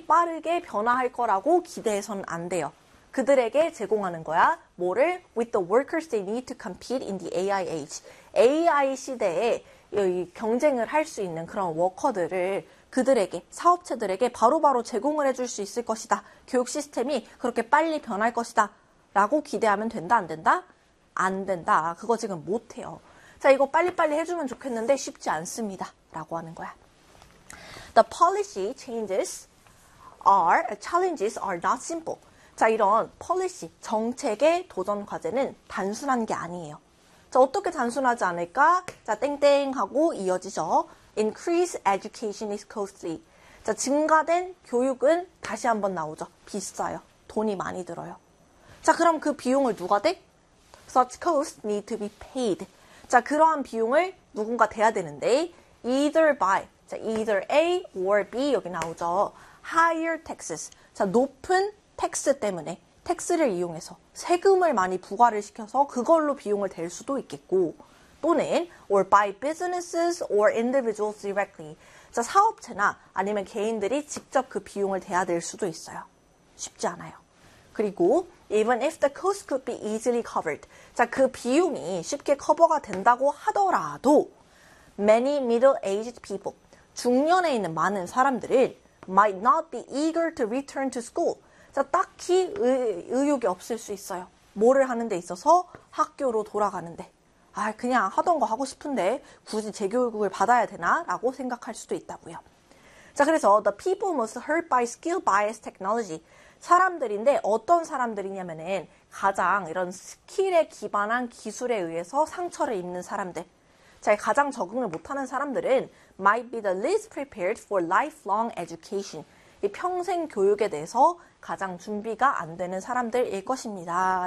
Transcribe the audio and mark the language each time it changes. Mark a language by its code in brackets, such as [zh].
[ko] 빠르게 변화할 거라고 기대해서는 안 돼요. 그들에게 제공하는 거야. 뭐를? [en] With the workers they need to compete in the AI age. [ko] AI 시대에 경쟁을 할수 있는 그런 워커들을 그들에게, 사업체들에게 바로바로 제공을 해줄 수 있을 것이다. 교육 시스템이 그렇게 빨리 변할 것이다. 라고 기대하면 된다, 안 된다? 안 된다. 그거 지금 못해요. 자, 이거 빨리빨리 해주면 좋겠는데 쉽지 않습니다. 라고 하는 거야. [en] The policy changes are, challenges are not simple. [ko] 자, 이런 policy, 정책의 도전 과제는 단순한 게 아니에요. 자, 어떻게 단순하지 않을까? 자, 땡땡 하고 이어지죠. [en] Increase education is costly. [ko] 자, 증가된 교육은 다시 한번 나오죠. 비싸요. 돈이 많이 들어요. 자, 그럼 그 비용을 누가 대? [en] Such costs need to be paid. [ko] 자, 그러한 비용을 누군가 대야 되는데, [en] either by, 자, either A or B, [ko] 여기 나오죠. [en] Higher taxes. [ko] 자, 높은 tax 때문에, tax를 이용해서 세금을 많이 부과를 시켜서 그걸로 비용을 댈 수도 있겠고, 또는 [en] or by businesses or individuals directly. [ko] 자, 사업체나 아니면 개인들이 직접 그 비용을 대야 될 수도 있어요. 쉽지 않아요. [en] 그리고 even if the cost could be easily covered. [ko] 자, 그 비용이 쉽게 커버가 된다고 하더라도 [en] many middle-aged people, [ko] 중년에 있는 많은 사람들을 [en] might not be eager to return to school. [ko] 자, 딱히 의욕이 없을 수 있어요. 뭐를 하는 데 있어서 학교로 돌아가는데. 아, 그냥 하던 거 하고 싶은데 굳이 재교육을 받아야 되나? 라고 생각할 수도 있다고요. 자, 그래서 [en] the people most hurt by skill bias technology. [ko] 사람들인데 어떤 사람들이냐면은 가장 이런 스킬에 기반한 기술에 의해서 상처를 입는 사람들. 자, 가장 적응을 못하는 사람들은 [en] might be the least prepared for lifelong education. [ko] 이 평생 교육에 대해서 가장 준비가 안 되는 사람들일 것입니다.